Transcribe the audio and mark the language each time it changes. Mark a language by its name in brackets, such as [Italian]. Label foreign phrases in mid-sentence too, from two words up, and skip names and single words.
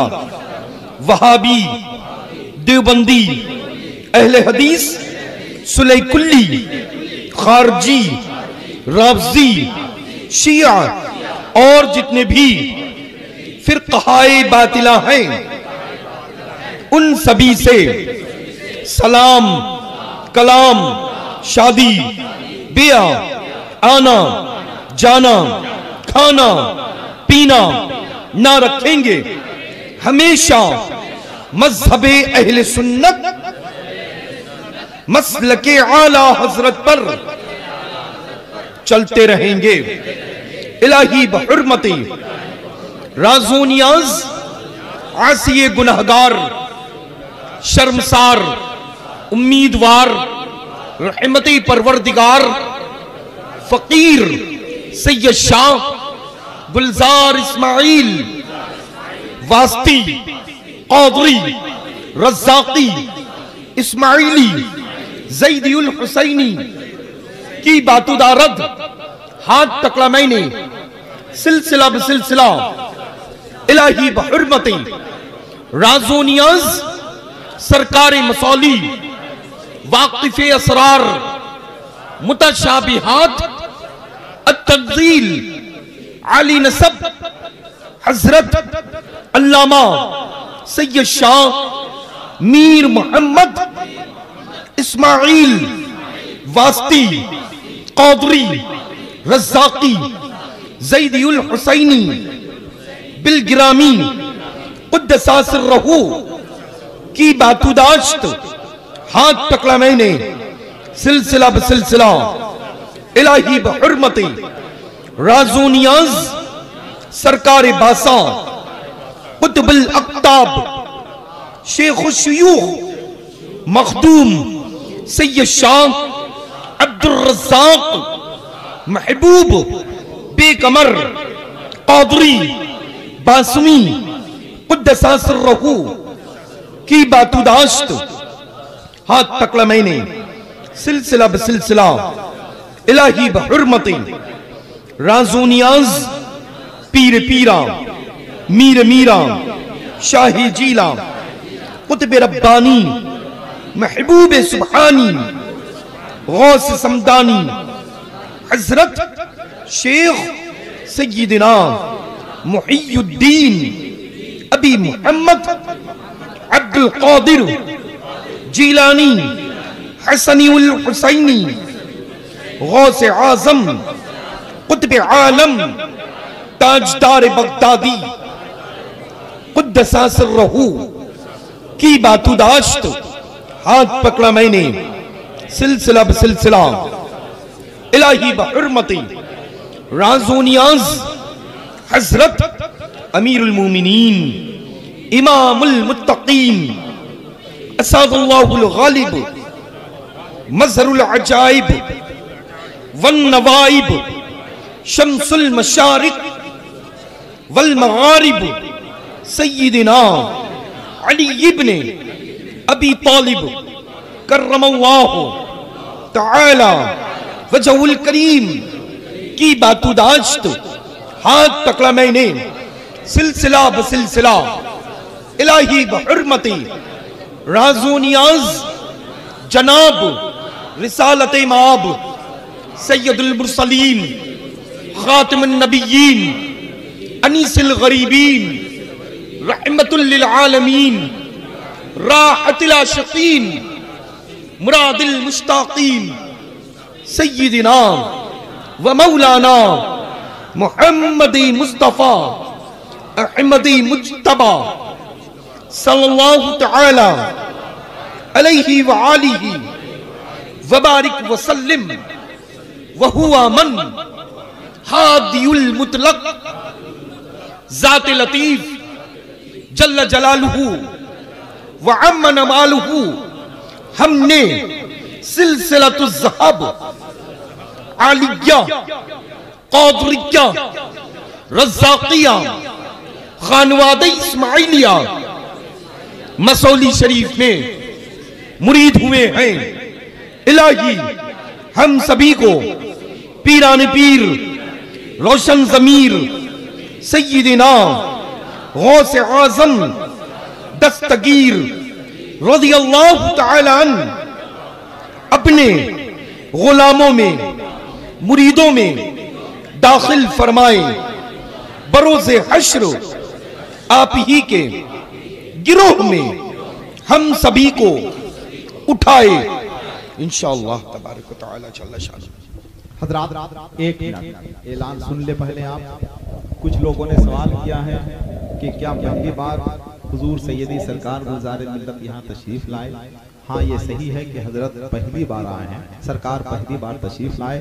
[Hindi] वहाबी देवबंदी अहले हदीस सुलह कुल्ली खारजी राफजी शिया और जितने भी फिरक़ाए बातिला हैं उन सभी से सलाम कलाम शादी ब्याह आना जाना खाना पीना ना रखेंगे। हमेशा मज़हबे अहले सुन्नत मसलके आला हजरत पर चलते रहेंगे। इलाही बहुर्मती राज़ोनियाज आसिये गुनहगार शर्मसार उम्मीदवार रहमती परवरदिगार फकीर सैयद शाह गुलजार इस्माइल वास्ती क़ादरी रज़्ज़ाक़ी इस्माइली ज़ैदियुल हुसैनी की बातुदारद हाथ तकड़ा मैंने सिलसिला बसिलसिला इलाही बहुर्मती राज़ो नियाज़ सरकार मसौली वाक़िफ़ असरार मुतशाबिहात अत-तंज़ील आली नसब हज़रत अल्लामा सैयद शाह मीर मोहम्मद इस्माइल वास्ती क़ादरी रज़्ज़ाक़ी ज़ैदियुल हुसैनी बिलगिरामी [Arabic] قدس سره [Hindi] की बातुदाश्त हाथ पकड़ा मैंने सिलसिला बसिलसिला इलाही बहुर्मती राज़ो नियाज़ सरकार बासा कुतुबुल अक़्ताब शेखुश शयूख़ मखदूम सैयद शाह अब्दुर रज़्ज़ाक़ महबूब बेकमर क़ादरी बासमी [Arabic] قدس سره [Hindi] की बातुदाश्त हाथ पकड़ा मैंने सिलसिला बसिलसिला इलाही बहुर्मती राज़ो नियाज़ पीर पीरा मीर मीरा शाही जीला कुतुब रब्बानी महबूब सुब्हानी गौस समदानी हज़रत शेख सय्यदना मुहियुद्दीन अबी मोहम्मद अब्दुल क़ादिर जीलानी हसनीउल हुसैनी गौस आज़म कुतुब आलम ताजदार बगदादी [Arabic] قدس سره [Hindi] की बातुदाश्त हाथ पकड़ा मैंने सिलसिला बसिलसिला इलाही बहुर्मती राज़ो नियाज़ हज़रत अमीरुल मोमिनीन इमामुल मुत्तक़ीन असदुल्लाहुल गालिब मज़हरुल अजाइब वन नवाइब शम्सुल मशारिक़ वल मगारिब सय्यदना अली इब्ने अबी तालिब [Arabic] كرم الله تعالى وجهه الكريم [Hindi] की बातुदाश्त हाथ पकड़ा मैंने सिलसिला बसिलसिला इलाही बहुर्मती राज़ो नियाज़ जनाब रिसालत माब सैयदुल मुरसलीन खातिमुन नबिय्यीन अनीसुल गरीबीन रहमतुल लिल आलमीन राहतुल आशिकीन मुरादिल मुश्ताकीन सय्यदना व मौलाना मुहम्मदी मुस्तफ़ा अहमदी मुज्तबा [Arabic] صلى الله تعالى عليه وآله وبارك وسلم [Hindi] व हुवा मन हादियुल मुतलक ज़ात लतीफ़ [Arabic] جل جلاله [Hindi] व अम्मन मालुहु हमने सिलसिलतुज़ ज़हब आलिया क़ादरिया रज़्ज़ाक़िया ख़ानवाद इस्माइलिया मसौली शरीफ में मुरीद हुए हैं। इलाही हम सभी को पीरान पीर रोशन ज़मीर सय्यदना गौस आज़म दस्तगीर [Arabic] رضي الله تعالى عنه [Hindi] अपने गुलामों में मुरीदों में दाखिल फरमाए। बरोज़े हश्र आप ही के गिरोह में हम सभी को उठाए [Arabic] إن شاء الله تبارك وتعالى جل شانه. [Hindi] हज़रात एक मिनट ऐलान सुन ले पहले आप। कुछ लोगों ने सवाल किया है कि क्या पहली बार हुजूर सैयदी सरकार गुलज़ार मिल्लत यहाँ तशरीफ लाए। हाँ, ये सही है कि हजरत पहली बार आए हैं, सरकार पहली बार तशरीफ लाए।